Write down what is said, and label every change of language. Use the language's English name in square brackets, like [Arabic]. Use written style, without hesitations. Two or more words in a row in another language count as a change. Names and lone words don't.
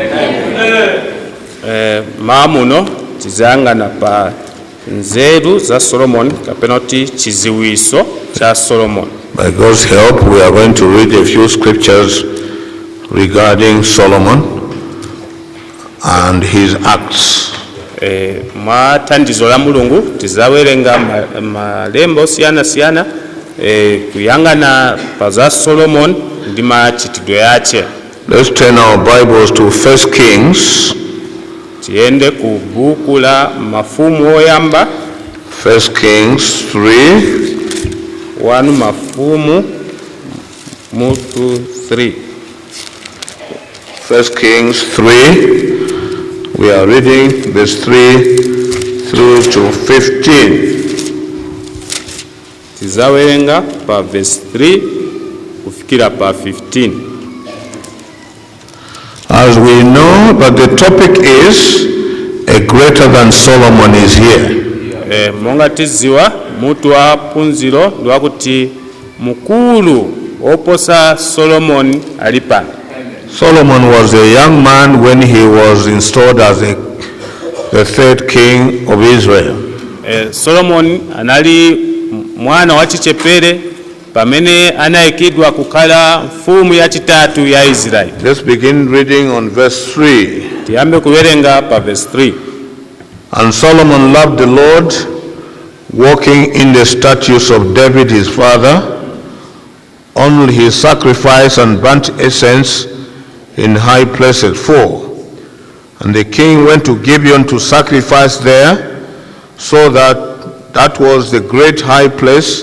[Nyanja] Maamuno tizangana pa nzeru za Solomon kapenoti chiziwiso cha Solomon. [English] By God's help, we are going to read a few scriptures regarding Solomon and his acts. [Nyanja] Thandizo la Mulungu tizawerenga malembo siyana kuyangana pa za Solomon ndi machitidwe yache. [English] Let's turn our Bibles to 1 Kings. [Nyanja] Tiende ku buku la mafumu oyamba. [English] 1 Kings 3. [Nyanja] 1 mafumu mutu 3. [English] 1 Kings 3. We are reading verse 3 through to 15. [Nyanja] Tizawerenga pa verse 3 kufikira pa 15. [English] As we know, but the topic is a greater than Solomon is here. [Nyanja] Monga tiziwa mutu wa punziro lwakuti mukulu oposa Solomon alipa. [English] Solomon was a young man when he was installed as the third king of Israel. [Nyanja] Solomon anali mwana wa chichepere pamene anayikidwa kukhala mfumu ya chitatu ya Israeli. [English] Let's begin reading on verse 3. [Nyanja] Tiyambe kuwerenga pa verse 3. [English] And Solomon loved the Lord, walking in the statutes of David his father, only his sacrifice and burnt incense in high places. 4. And the king went to Gibeon to sacrifice there, so that was the great high place.